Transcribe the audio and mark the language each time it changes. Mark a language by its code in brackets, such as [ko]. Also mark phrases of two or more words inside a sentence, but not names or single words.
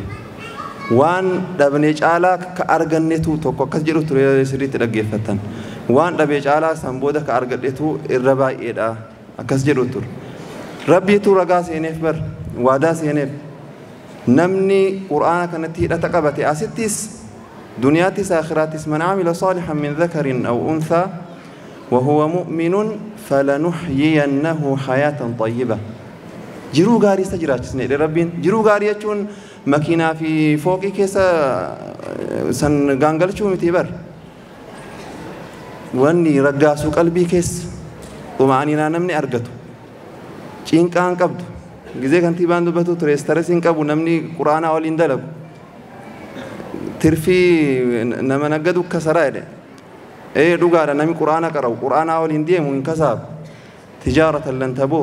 [om] waan dhabnee caalaa ka argannetu tokko akkas jedhu ture sirriitti dhaggeeffatan. waan dhabee caalaa san booda ka argadhetu irra baay'eedha akkas jedhu ture. rabbiitu ragaa seeneef bar waadaa seeneef namni qur'aana kanatti hidhata qabate asittis duniyaattis aakhiraattis [ar] من عمل صالحا من ذكر أو أنثى وهو مؤمن فلنحيينه حياة طيبة. [om] jiruu gaarii isa jiraachisne rabbiin jiruu gaarii jechuun makiinaa fi fooqii keessa san gaangalchuu miti bar wanni raggaasuu qalbii keessa xuma'aniinaa namni argatu cinqaan qabdu gizee kantiibaan dubbatu ture stresiin qabu namni quraanaa waliin dalagu tirfii nama naggadu kasaraa jedhe dhugaadha namni quraana qara'u quraanaa waliin deemu hin kasaabu [ar] تجارة لن تبور.